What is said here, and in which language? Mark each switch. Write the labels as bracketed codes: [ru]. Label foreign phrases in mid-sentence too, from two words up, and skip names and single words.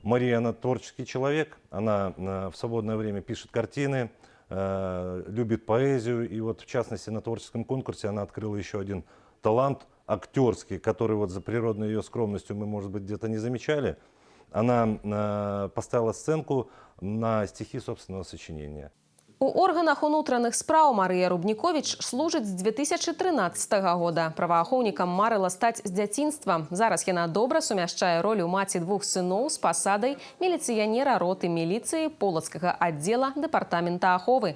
[ru] Мария, она творческий человек, она в свободное время пишет картины, любит поэзию, и вот в частности на творческом конкурсе она открыла еще один талант актерский, который вот за природной ее скромностью мы, может быть, где-то не замечали. Она поставила сценку на стихи собственного сочинения. [be] У органах унутраных спраў Марыя Рубніковіч служыць з 2013 года. Праваахоўнікам марыла стаць з дзяцінства. Зараз яна добра сумяшчае ролю маці двух сыноў з пасадай міліцыянера роты міліцыі полацкага аддзела дэпартамента аховы.